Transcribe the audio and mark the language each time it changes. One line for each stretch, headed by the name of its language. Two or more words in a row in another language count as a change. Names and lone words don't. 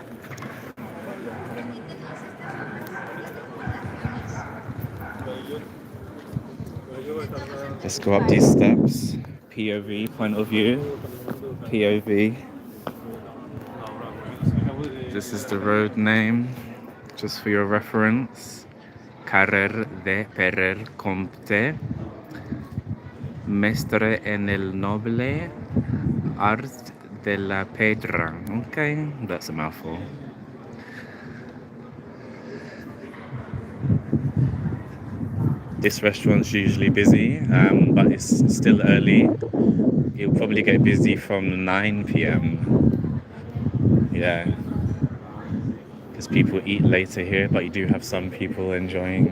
English: Let's go up these steps. POV, point of view. POV. This is the road name, just for your reference. Carrer de Perrer Comte.
Catalan: Mestre en el noble art de la pedra.
English: Okay, that's a mouthful. This restaurant's usually busy, but it's still early. it'll probably get busy from 9 p.m. Yeah, because people eat later here, but you do have some people enjoying.